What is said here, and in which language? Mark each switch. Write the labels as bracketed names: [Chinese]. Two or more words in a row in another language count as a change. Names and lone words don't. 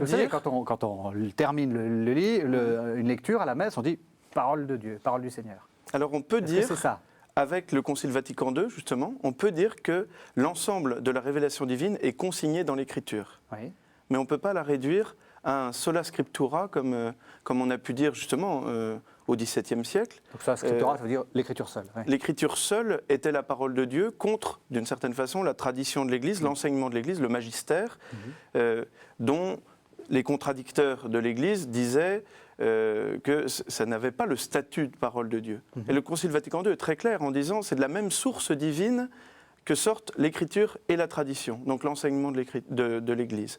[French] Vous savez, quand on termine une lecture à la messe, on dit « parole de Dieu, parole du Seigneur ». Alors, on peut dire, c'est ça avec le Concile Vatican II, justement, on peut dire que l'ensemble de la révélation divine est consigné dans l'Écriture. Oui. Mais on ne peut pas la réduire à un [Latin] sola scriptura, [French] comme on a pu dire justement au XVIIe siècle. [Latin] Donc sola scriptura, [French] ça veut dire l'écriture seule. Oui. L'écriture seule était la parole de Dieu contre, d'une certaine façon, la tradition de l'Église, l'enseignement de l'Église, le magistère, dont les contradicteurs de l'Église disaient que ça n'avait pas le statut de parole de Dieu. Et le Concile Vatican II est très clair en disant que c'est de la même source divine que sortent l'Écriture et la tradition, donc l'enseignement de l'Église.